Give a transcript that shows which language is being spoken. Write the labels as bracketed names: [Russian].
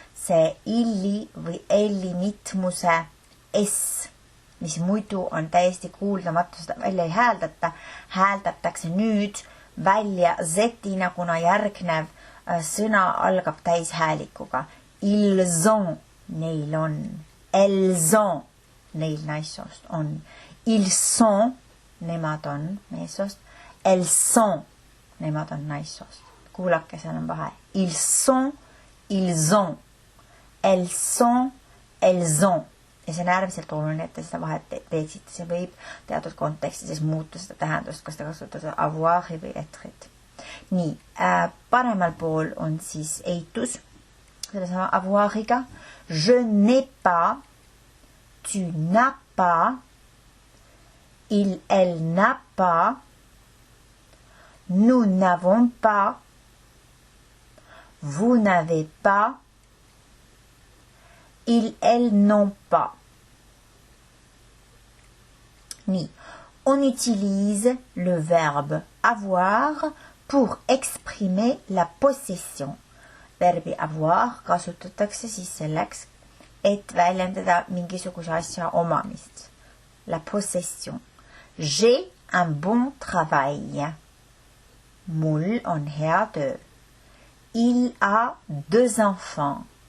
[Estonian] See illi või elli mitmuse S, mis muidu on täiesti kuuldamatu, seda välja ei hääldata, hääldatakse nüüd välja Z-ina, kuna järgnev sõna algab täishäälikuga. [French] Ils ont, [Estonian] neil on. [French] Elles ont, [Estonian] neil naissoost on. [French] Ils sont, [Estonian] nemad on meessoost. [French] Elles sont, [Estonian] nemad on naissoost. Kuulake, seal on vahe. [French] Ils sont, ils ont. Elles sont, elles ont. [Estonian] Ja see on äärmiselt oluline, et te seda vahet teeksite. See võib teatud kontekstides muuta seda tähendust, kas te kasutate avoir'i või etre't. Nii, paremal pool on siis eitus sellesama avoir'iga. [French] Je n'ai pas, tu n'as pas, il, elle n'a pas, nous n'avons pas, vous n'avez pas, ils, elles n'ont pas. Nii, on utilise le verbe avoir pour exprimer la possession. [Estonian] Verbi avoir kasutatakse siis selleks, et väljendada mingisuguse asja omamist. [French] La possession. J'ai un bon travail. [Estonian] Mul on hea töö. [French] Il a 2 enfants.